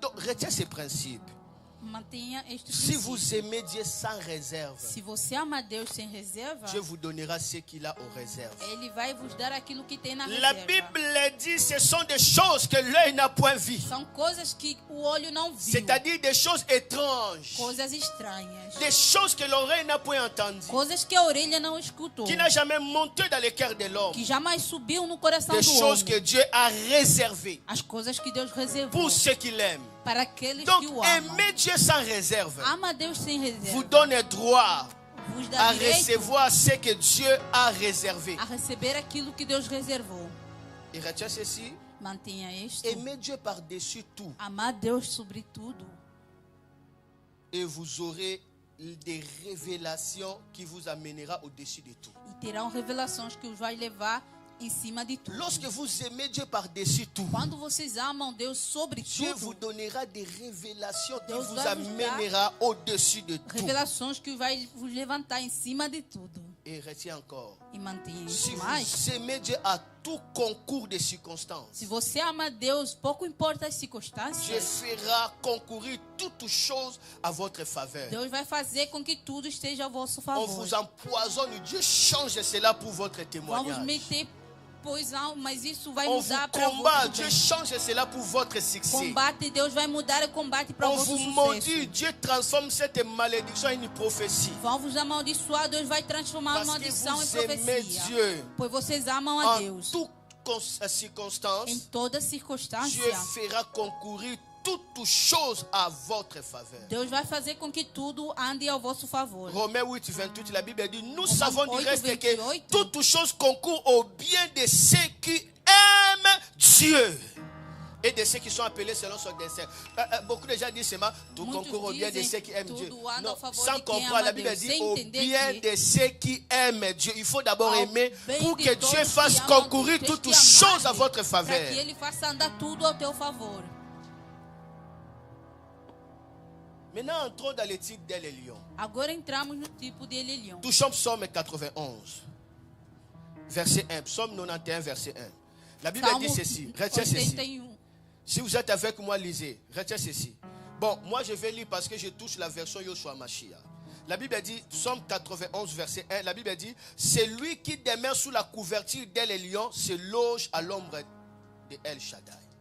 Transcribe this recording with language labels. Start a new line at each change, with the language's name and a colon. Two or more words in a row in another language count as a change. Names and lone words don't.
French: Donc, retiens ces principes.
Portuguese: Mantenha este
French: Si
Portuguese: princípio.
French: vous aimez Dieu sans réserve,
Portuguese: Se você ama Deus sem reserva,
French: Dieu vous donnera ce qu'il a aux réserves.
Portuguese: Ele vai vos dar aquilo que tem na
French: La
Portuguese: reserva.
French: Bible dit ce sont des choses que l'œil n'a point vues.
Portuguese: São coisas que o olho não viu.
French: C'est-à-dire des choses étranges.
Portuguese: Coisas estranhas.
French: Des choses que l'oreille n'a point entendues.
Portuguese: Coisas que a orelha não escutou.
French: Qui n'a jamais monté dans le cœur de l'homme.
Portuguese: Que jamais subiu no coração
French: Des
Portuguese: do
French: choses
Portuguese: homem.
French: que Dieu a réservées
Portuguese: As coisas que Deus reservou
French: pour ceux qui l'aiment.
Portuguese: para aqueles
French: Donc,
Portuguese: que o amam.
French: aimer Dieu sans réserve
Portuguese: Ama Deus sem reserva.
French: vous donne droit
Portuguese: Vos
French: à
Portuguese: dá direito
French: recevoir ce que Dieu a réservé.
Portuguese: a receber aquilo que Deus reservou.
French: Et retiens ceci.
Portuguese: Mantenha isto.
French: Aimer Dieu par-dessus tout.
Portuguese: Amar Deus sobre tudo.
French: Et vous aurez des révélations qui vous amènera au-dessus de tout.
Portuguese: E terão revelações que os vai levar em cima de tudo.
French: Lorsque vous aimez Dieu par-dessus tout,
Portuguese: Quando vocês amam Deus sobre
French: Dieu vous
Portuguese: tudo,
French: donnera des révélations qui
Portuguese: Deus
French: vous
Portuguese: vai vos
French: amènera au-dessus de tout.
Portuguese: revelações que vai vos levantar em cima de tudo.
French: Et retiens encore,
Portuguese: E mantenha
French: si
Portuguese: isso mais.
French: vous aimez Dieu à tout concours de circonstances,
Portuguese: Se você ama Deus, pouco importa as
French: Dieu
Portuguese: circunstâncias,
French: fera concourir toutes choses à votre faveur.
Portuguese: Deus vai fazer com que tudo esteja a vosso
French: On
Portuguese: favor.
French: vous empoisonne, Dieu change cela pour votre
Portuguese: Vamos
French: témoignage.
Portuguese: meter poisão, mas isso vai
French: On vous
Portuguese: mudar para
French: combat,
Portuguese: vosso
French: Dieu
Portuguese: bem.
French: change cela pour votre succès.
Portuguese: Combate, Deus vai mudar o combate para o
French: On
Portuguese: vosso
French: vous maudit,
Portuguese: sucesso.
French: Dieu transforme cette malédiction en une prophétie.
Portuguese: Vão vos amaldiçoar, Deus vai transformar a
French: Parce que
Portuguese: maldição em
French: vous aimez
Portuguese: profecia.
French: Dieu
Portuguese: Pois vocês amam a
French: en
Portuguese: Deus.
French: toutes
Portuguese: Em
French: circonstances.
Portuguese: toda
French: Dieu
Portuguese: circunstância,
French: fera concourir toutes choses à votre faveur.
Portuguese: Deus vai fazer com que tudo ande ao vosso favor.
French: Romains 8, 28, la Bible dit, nous
Portuguese: Romains
French: savons du
Portuguese: 8,
French: reste
Portuguese: 28.
French: que toutes choses concourent au bien de ceux qui aiment Dieu et de ceux qui sont appelés selon son dessein. Beaucoup de gens disent seulement, tout concourt au bien de ceux qui aiment Dieu. Non, sans comprendre, la Bible dit au bien de ceux qui aiment Dieu. Il faut d'abord aimer pour que Dieu fasse concourir toutes choses à votre
Portuguese: Para
French: faveur.
Portuguese: que ele faça andar tudo ao teu favor.
French: Maintenant, entrons dans le type d'El Elyon.
Portuguese: Agora entramos no tipo de Elelion.
French: Touchons Psaume 91, verset 1. Psaume 91, verset 1. La Bible dit ceci. Retiens ceci. 81. Si vous êtes avec moi, lisez. Retiens ceci. Bon, moi je vais lire parce que je touche la version Yoshua Mashiach. La Bible dit, Psaume 91, verset 1. La Bible dit, c'est lui qui demeure sous la couverture d'El Elyon se loge à l'ombre de El Shaddai.